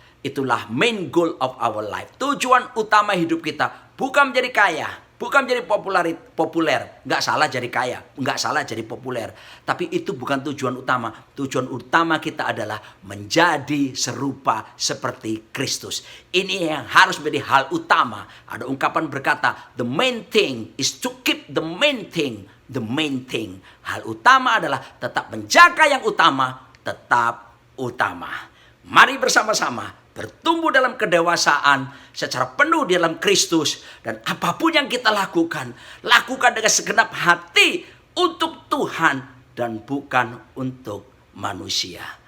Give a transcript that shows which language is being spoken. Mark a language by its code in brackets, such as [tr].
[en] Itulah main goal of our life. [id] Tujuan utama hidup kita bukan menjadi kaya, bukan menjadi populer. Nggak salah jadi kaya, nggak salah jadi populer. Tapi itu bukan tujuan utama. Tujuan utama kita adalah menjadi serupa seperti Kristus. Ini yang harus menjadi hal utama. Ada ungkapan berkata, [en] the main thing is to keep the main thing. The main thing. [id] Hal utama adalah tetap menjaga yang utama, tetap utama. Mari bersama-sama bertumbuh dalam kedewasaan secara penuh di dalam Kristus. Dan apapun yang kita lakukan, lakukan dengan segenap hati untuk Tuhan dan bukan untuk manusia.